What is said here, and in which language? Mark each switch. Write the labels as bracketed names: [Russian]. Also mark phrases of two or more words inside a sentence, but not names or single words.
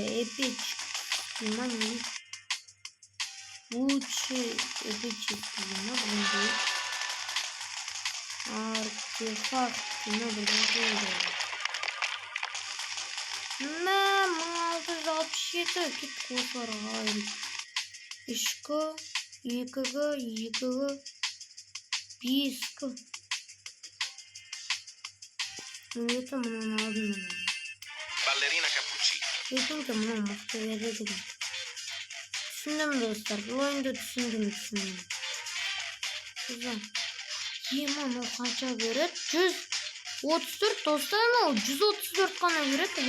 [Kazakh] Эпический ма не? Лучше эпический ма бірдеңке. Артефакт ма бірдеңке дейді. 667. Кеттік осыларға. 3К, 2К, 2К, 5К. Это мұнан алдым мен. Ballerina cappuccino. Ертеңді мұнан мықты береді екен. Түсіндім достар, бұл ойынды түсіндім. Ема, қанша береді? 134 достар, 134 қана береді.